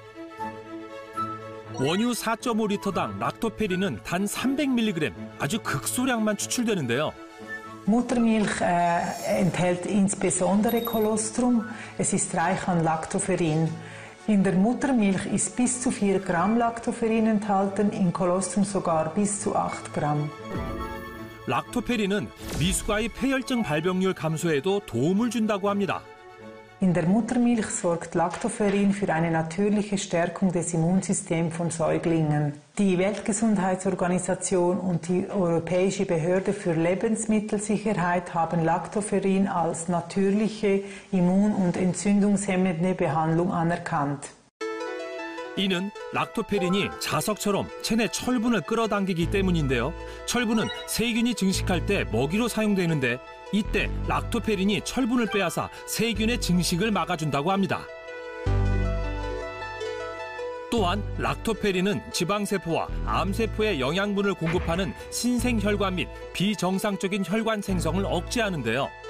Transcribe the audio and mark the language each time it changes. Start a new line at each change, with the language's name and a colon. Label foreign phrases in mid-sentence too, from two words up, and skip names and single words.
Korean: 원유 4.5리터당 락토페린은 단 300mg, 아주 극소량만 추출되는데요.
German: Muttermilch enthält insbesondere Kolostrum. Es ist reich an Lactoferrin. In der Muttermilch ist bis zu 4 Gramm Lactoferrin enthalten, in Kolostrum sogar bis zu 8 Gramm.
Korean: 락토페린은 미숙아의 폐혈증 발병률 감소에도 도움을 준다고 합니다.
German: In der Muttermilch sorgt Lactoferrin für eine natürliche Stärkung des Immunsystems von Säuglingen. Die Weltgesundheitsorganisation und die Europäische Behörde für Lebensmittelsicherheit haben Lactoferrin als natürliche immun- und entzündungshemmende Behandlung anerkannt.
Korean: 이는 락토페린이 자석처럼 체내 철분을 끌어당기기 때문인데요. 철분은 세균이 증식할 때 먹이로 사용되는데 이때 락토페린이 철분을 빼앗아 세균의 증식을 막아준다고 합니다. 또한 락토페린은 지방세포와 암세포에 영양분을 공급하는 신생혈관 및 비정상적인 혈관 생성을 억제하는데요.